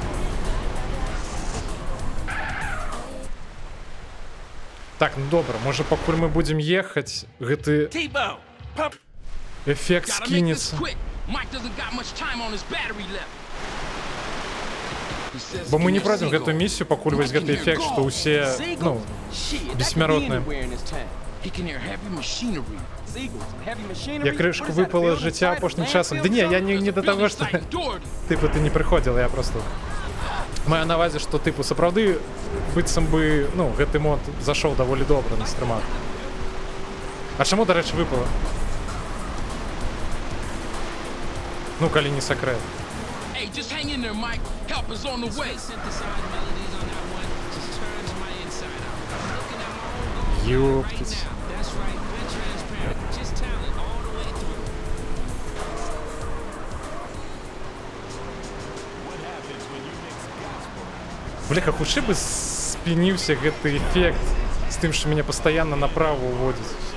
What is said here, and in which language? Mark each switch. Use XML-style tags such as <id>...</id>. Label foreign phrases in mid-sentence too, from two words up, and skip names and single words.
<be>Так, ну добра, можа пакуль мы будзем ехаць, гэты эфект скінецца.</be> <en>says</en> <be>Бо</be> <en>he</en> <uk>ми не</uk> <en>can hear</en> <uk>пройдемо</uk> <en>seagulls.</en> <be>гэтую місію, пакуль вось гэты эфект, што ўсе, ну,</be> <en>Shit, that could be</en> <be>бессмяротныя.</be> <en>anywhere in this town. He can hear heavy machinery. Seagulls, heavy machinery.</en> <be>Я крышку</be> <en>What is that, a</en> <be>выпала з</be> <en>building</en> <be>жыцця</be> <en>site, a</en> <be>апошнім</be> <en>landfill</en> <be>часам.</be> <en>or</en> <be>Да не, я</be> <en>something?</en> <ru>не до того,</ru> <be>што</be> <en>Building site, Doherty.</en> <be>типу ты не прыходзіла, я просто маю на ўвазе, што типу сапраўды быццам бы, ну, гэты мод зашоў даволі добра на стрымах. А чаму, дарэчы, выпала? Ну, калі не сакрэт.</be> <en>Hey, just hang in there, Mike. Help is on the way.</en> <be>Ёптить. Бляха, хутчэй бы спініўся гэты эфект з тым, што мяне пастаянна направо уводзіць.</be>